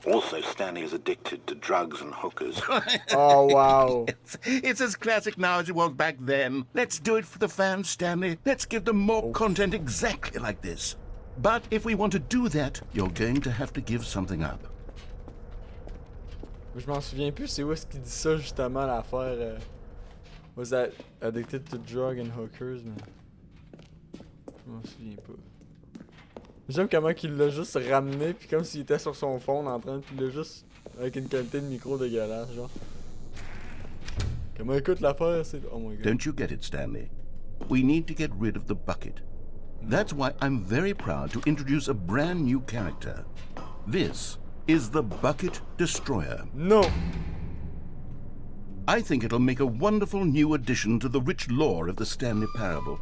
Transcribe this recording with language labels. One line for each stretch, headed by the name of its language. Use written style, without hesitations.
English: Also, Stanley is addicted to drugs and hookers. Oh, wow. It's as classic now as it was back then. Let's do it for the fans, Stanley. Let's give them more content exactly like this. But if we want to do that, you're going to have to give something up.
French: Je m'en souviens plus, c'est où est-ce qu'il dit ça justement l'affaire.
English: Was that addicted to drug and hookers,
French: mais. Je m'en souviens pas. J'aime comment il l'a juste ramené, puis comme s'il était sur son phone en train de. Puis il l'a juste. Avec une qualité de micro dégueulasse, genre. Comment écoute l'affaire, c'est.
English: Oh my god. Don't you get it, Stanley? We need to get rid of the bucket. That's why I'm very proud to introduce a brand new character. This is the Bucket Destroyer. No! I think it'll make a wonderful new addition to the rich lore of the Stanley Parable.